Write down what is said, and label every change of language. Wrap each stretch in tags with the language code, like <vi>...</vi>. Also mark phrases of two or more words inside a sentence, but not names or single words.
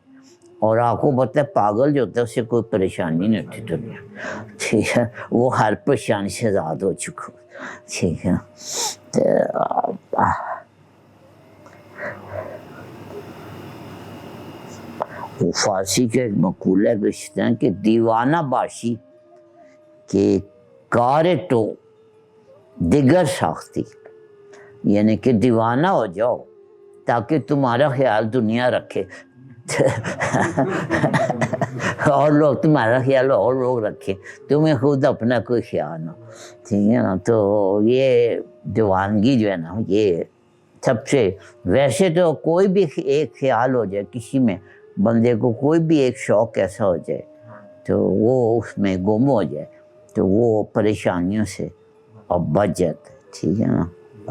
<ur>اور آپ کو پتہ ہے پاگل جو ہوتا ہے اس سے کوئی پریشانی نہیں ہوتی دنیا، ٹھیک ہے، وہ ہر پریشانی سے آزاد ہو چکا، ٹھیک ہے. وہ فارسی کے ایک مقولہ گشتے ہیں کہ</ur> <fa>دیوانہ باشی کہ کار تو دیگر ساختی،</fa> <ur>یعنی کہ دیوانہ ہو جاؤ تاکہ تمہارا خیال دنیا رکھے اور لوگ تمہارا خیال اور لوگ رکھیں، تمہیں خود اپنا کوئی خیال نہ، ٹھیک ہے نا. تو یہ دیوانگی جو ہے نا یہ سب سے، ویسے تو کوئی بھی ایک خیال ہو جائے کسی میں، بندے کو کوئی بھی ایک شوق ایسا ہو جائے تو وہ اس میں گم ہو جائے تو وہ پریشانیوں سے اب بچ جاتا ہے، ٹھیک ہے نا.</ur>